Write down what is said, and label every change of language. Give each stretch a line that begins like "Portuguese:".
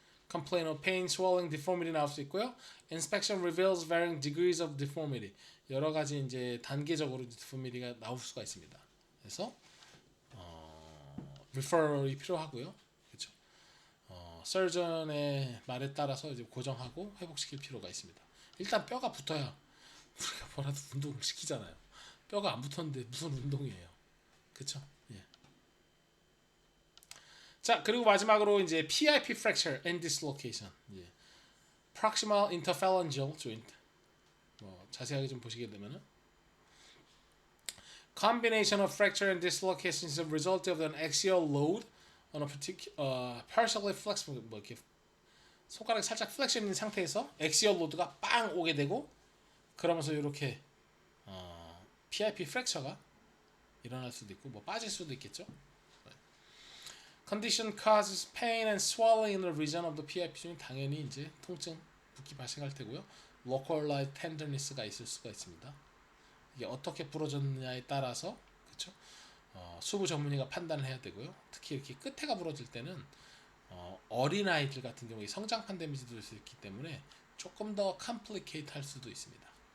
English: Complain of pain, swelling, deformity
Korean: 나올 수 있고요.
English: Inspection reveals varying degrees of deformity.
Korean: 여러 가지 이제 단계적으로 deformity가 나올 수가 있습니다. 그래서 referral이 필요하고요. 그렇죠? 서전의 말에 따라서 이제 고정하고 회복시킬 필요가 있습니다. 일단 뼈가 붙어야 우리가 뭐라도 운동을 시키잖아요. 뼈가 안 붙었는데 무슨 운동이에요. 그쵸? 예. 자, 그리고 마지막으로 이제 PIP fracture and dislocation.
English: 예. Proximal interphalangeal joint.
Korean: 자세하게 좀 보시게 되면은
English: combination of fracture and dislocation is a result of an axial load on a particular partially flexible
Korean: 뭐 이렇게 손가락이 살짝 플렉션 있는 상태에서 엑시얼 로드가 빵 오게 되고 그러면서 이렇게 PIP 프랙처가 일어날 수도 있고 뭐 빠질 수도 있겠죠.
English: Condition causes pain and swelling in the region of the PIP
Korean: 중에 당연히 이제 통증, 붓기 발생할 테고요. Localized tenderness가 있을 수가 있습니다. 이게 어떻게 부러졌느냐에 따라서 그렇죠. 수부 전문의가 판단을 해야 되고요. 특히 이렇게 끝에가 부러질 때는 어린 아이들 같은 경우에 성장판 데미지도 될 수 있기 때문에 조금 더 컴플리케이트 할 수도 있습니다.